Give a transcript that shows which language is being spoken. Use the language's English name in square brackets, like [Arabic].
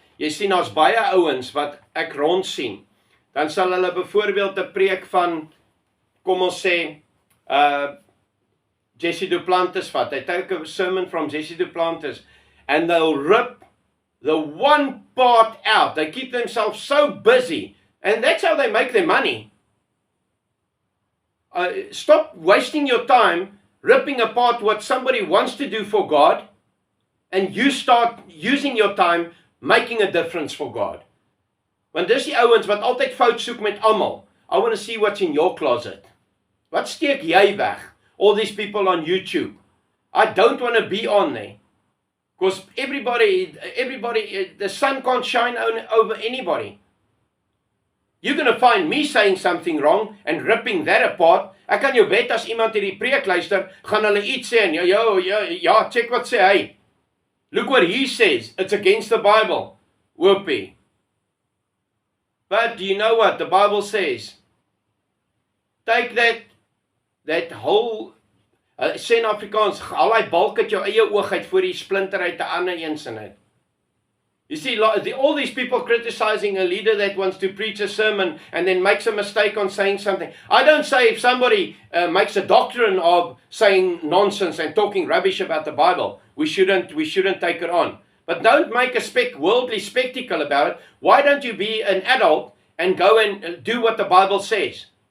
[Afrikaans] Jy sien, daar's baie ouens wat ek rond sien, dan sal hulle byvoorbeeld 'n preek van, kom ons sê, Jesse Duplantis vat. [English] They take a sermon from Jesse Duplantis, and they'll rip the one part out. They keep themselves so busy, and that's how they make their money. Stop wasting your time ripping apart what somebody wants to do for God, and you start using your time making a difference for God. [Afrikaans] Want dis die ouens wat altyd fout soek met almal. [English] I want to see what's in your closet. [Afrikaans] Wat steek jy weg? [English] All these people on YouTube. I don't want to be on there. Because everybody, the sun can't shine over anybody. You're going to find me saying something wrong and ripping that apart. [Afrikaans] Ek kan jou bet as iemand hierdie preek luister, gaan hulle iets sê en ja, check wat sê hy. [English] Look what he says. It's against the Bible. Whoopie. But do you know what the Bible says? Take that whole, [Afrikaans] sê in Afrikaans, al die balk uit jou eie oog uit voor die splinter uit 'n ander een sin uit. [English] You see, all these people criticizing a leader that wants to preach a sermon and then makes a mistake on saying something. I don't say if somebody makes a doctrine of saying nonsense and talking rubbish about the Bible, we shouldn't take it on. But don't make a worldly spectacle about it. Why don't you be an adult and go and do what the Bible says?